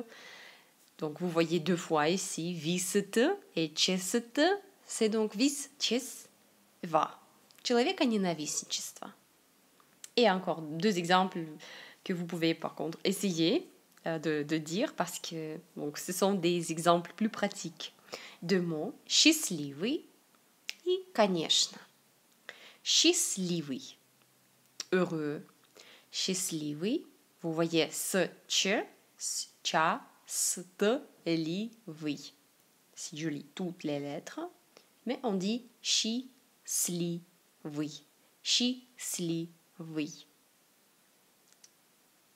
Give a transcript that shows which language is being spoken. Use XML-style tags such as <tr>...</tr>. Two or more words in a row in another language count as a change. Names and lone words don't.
<fr>Donc vous voyez deux fois ici висит et чест, c'est donc</fr> <ru>вис, чес,</ru> <fr>va. Человеконенавистничество. Et encore deux exemples que vous pouvez par contre essayer de dire parce que donc, ce sont des exemples plus pratiques de mots.</fr> <ru>Счастливый et конечно. Счастливый,</ru> <fr>heureux. Счастливый, vous voyez ce ch, cha, st, li, oui. Si je lis toutes les lettres, mais on dit chi, sli, oui. Chi, sli, oui.</fr>